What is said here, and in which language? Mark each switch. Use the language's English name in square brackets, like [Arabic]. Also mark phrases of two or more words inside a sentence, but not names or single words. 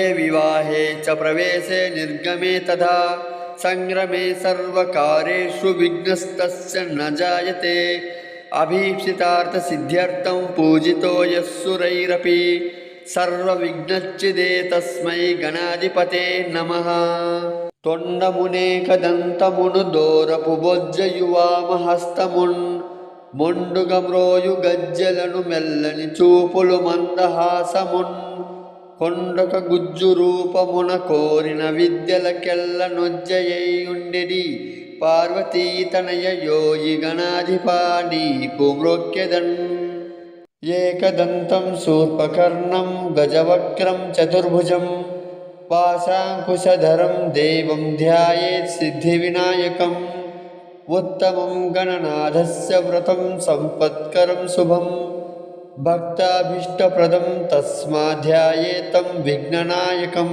[Sanskrit] विवाहे च प्रवेशे निर्गमे तथा संग्रमे सर्वकार्येषु विघ्नस्तस्य न जायते अभीप्सितार्थसिद्ध्यर्थं पूजितो यः सुरैरपि सर्वविघ्नच्चिदे तस्मै गणाधिपते नमः [Telugu] తొండమునేకదంతమును దోరపు బొజ్జయువామహస్తమున్ మొండుగమ్రోయు గజ్జలను మెల్లని చూపులు మందహాసమున్ కొండక గుజ్జు రూపమున కోరిన విద్యలకెల్ల నొజ్జయ్యుండెడి పార్వతీతనయ యోగి గణాధిపా నీకు మ్రొక్కెదన్ [Sanskrit] ఏకదంతం శూర్పకర్ణం గజవక్రం చతుర్భుజం पाशाङ्कुशधरं देवं ध्यायेत् सिद्धिविनायकम् उत्तमं गणनाथस्य व्रतं सम्पत्करं शुभं भक्ताभीष्टप्रदं तस्मात् ध्यायेतं विघ्ननायकं